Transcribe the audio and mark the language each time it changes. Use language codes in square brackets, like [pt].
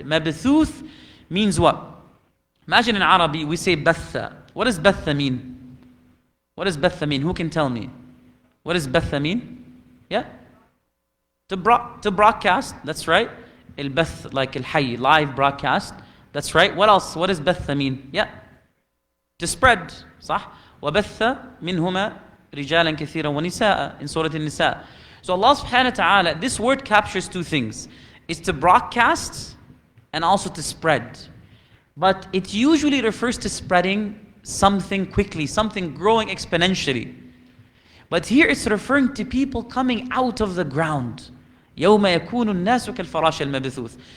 [en] Mabthuth means what? Imagine in Arabic we say batha. What does batha mean? What does batha mean? Who can tell me? What does batha mean? Yeah? To broadcast, that's right. Al-bath, like al-hayy, live broadcast. That's right. What else? What does batha mean? Yeah? To spread. صح? [ar] وَبَثَّ مِنْهُمَا رِجَالًا كَثِيرًا وَنِسَاءً [en] in Surah An-Nisa. So Allah subhanahu wa ta'ala, this word captures two things. It's to broadcast and also to spread. But it usually refers to spreading something quickly, something growing exponentially. But here it's referring to people coming out of the ground. [ar] يَوْمَ يَكُونُ النَّاسُ كَالْفَرَاشِ الْمَبْثُوثِ.